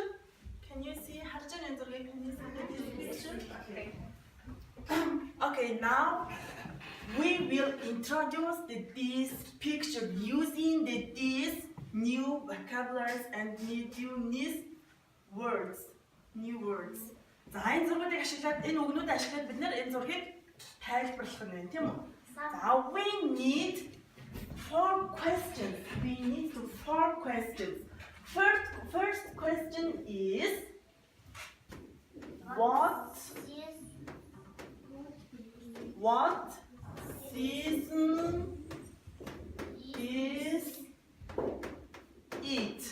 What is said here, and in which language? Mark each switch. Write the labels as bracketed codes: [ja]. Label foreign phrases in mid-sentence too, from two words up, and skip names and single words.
[en] Can you see Harjan and Zoe? Can you see this picture? Okay. Okay, now we will introduce this picture using these new vocabularies and new words. [mn] За энэ зургуудыг ашиглаад энэ үгнүүд ашиглаад бид нэр энэ зургийг тайлбарлах нь байна, тийм үү? [en] За we need four questions. First question is what season is it?